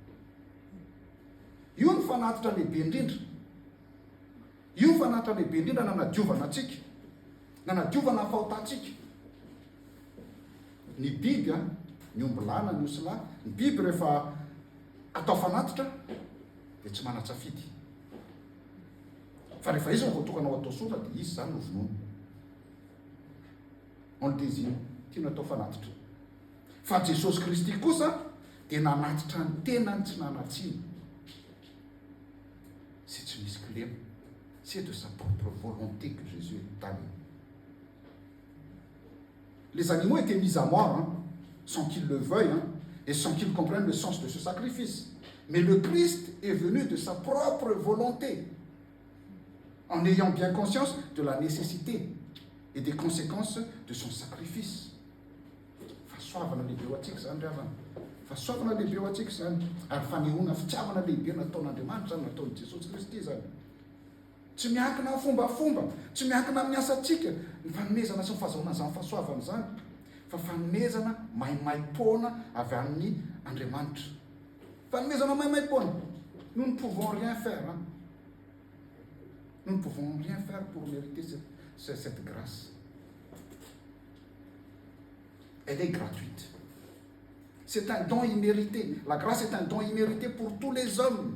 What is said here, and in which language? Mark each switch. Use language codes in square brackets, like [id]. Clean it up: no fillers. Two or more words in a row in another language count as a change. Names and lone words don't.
[mg] Io ny fanatitra lehibe indrindra. Io fanatitra lehibe indrindra nanadiovana antsika, nanadiovana fahotantsika. Ny biby, ny ombilana, ny osila, ny biby rehefa atao fanatitra dia tsy manatsafidy. Fa rehefa izy no voatokana ho atao sotra dia izy zany no vonoina. [fr] On le désigne, [mg] tiana atao fanatitra. Fa Jesosy Kristy kosa dia nanatitra ny tenany tsy nanatsiny. [fr] C'est une exclure, c'est de sa propre volonté que Jésus est allé. Les animaux étaient mis à mort, sans qu'ils le veuillent, et sans qu'ils comprennent le sens de ce sacrifice. Mais le Christ est venu de sa propre volonté, en ayant bien conscience de la nécessité et des conséquences de son sacrifice. [mg] Fahasoavana lehibe ho antsika zany ravana. Fahasoavana lehibe ho antsika zany, ary fanehoana fitiavana lehibe nataon'Andriamanitra zany, nataon'i Jesosy Kristy zany. Tsy miankina amin'ny fombafomba, tsy miankina amin'ny asantsika ny fanomezana sy ny fahazahoana izany fahasoavana zany, fa fanomezana maimaim-poana avy amin'ny Andriamanitra. Fanomezana maimaim-poana. [fr] Nous ne pouvons rien faire. Nous ne pouvons rien faire pour mériter cette grâce. Elle est gratuite. C'est un don immérité. La grâce est un don immérité pour tous les hommes.